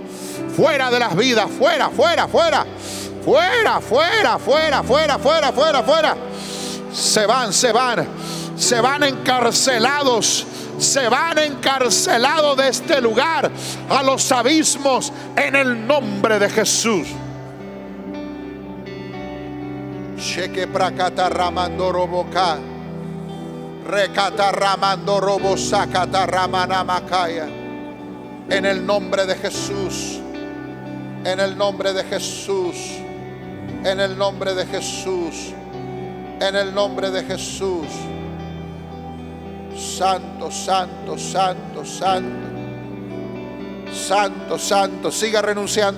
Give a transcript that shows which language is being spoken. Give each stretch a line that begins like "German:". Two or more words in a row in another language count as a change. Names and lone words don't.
Spanish: Fuera de las vidas. Fuera, fuera, fuera. Fuera, fuera, fuera, fuera, fuera, fuera, fuera. Se van, se van. Se van encarcelados. Se van encarcelados de este lugar a los abismos en el nombre de Jesús. Sheke prakata ramandoro boca. Recata ramandoro bosakata ramana makaya. En el nombre de Jesús. En el nombre de Jesús. En el nombre de Jesús. En el nombre de Jesús. Santo, santo, santo, santo. Santo, santo. Siga renunciando.